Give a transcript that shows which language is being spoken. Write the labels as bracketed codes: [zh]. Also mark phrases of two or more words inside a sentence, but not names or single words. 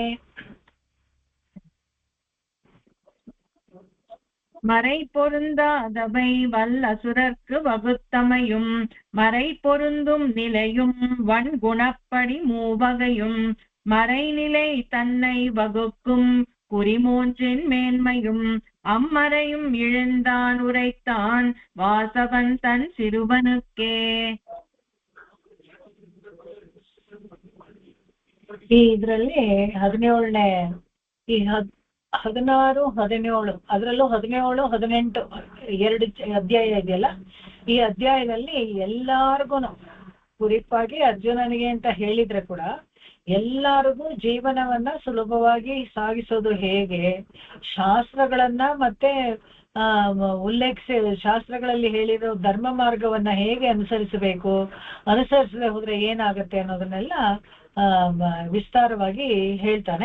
[ta] மறை பொருந்தாதவை வல்லசுரர்க்கு வகுத்தமையும் மறை பொருந்தும் நிலையும் வன்குணப்படி மூவகையும் மறைநிலை தன்னை வகுக்கும் குறிமூன்றின் மேன்மையும் அம்மறையும் இழந்தான் உரைத்தான் வாசவன் தன் சிறுவனுக்கே. [kn] ಇದ್ರಲ್ಲಿ 17ನೇ ಈ 16, 17 ಅದರಲ್ಲೂ 17, 18 ಎರಡು ಅಧ್ಯಾಯ ಇದೆಯಲ್ಲ. ಈ ಅಧ್ಯಾಯದಲ್ಲಿ ಎಲ್ಲಾರ್ಗು ಕುರಿಪಾಗಿ ಅರ್ಜುನನಿಗೆ ಅಂತ ಹೇಳಿದ್ರೆ ಕೂಡ ಎಲ್ಲರಿಗೂ ಜೀವನವನ್ನ ಸುಲಭವಾಗಿ ಸಾಗಿಸೋದು ಹೇಗೆ, ಶಾಸ್ತ್ರಗಳನ್ನ ಮತ್ತೆ ಉಲ್ಲೇಖಿಸಿ ಶಾಸ್ತ್ರಗಳಲ್ಲಿ ಹೇಳಿರೋ ಧರ್ಮ ಮಾರ್ಗವನ್ನ ಹೇಗೆ ಅನುಸರಿಸಬೇಕು, ಅನುಸರಿಸದೆ ಹೋದ್ರೆ ಏನಾಗುತ್ತೆ ಅನ್ನೋದನ್ನೆಲ್ಲ ವಿಸ್ತಾರವಾಗಿ ಹೇಳ್ತಾನೆ.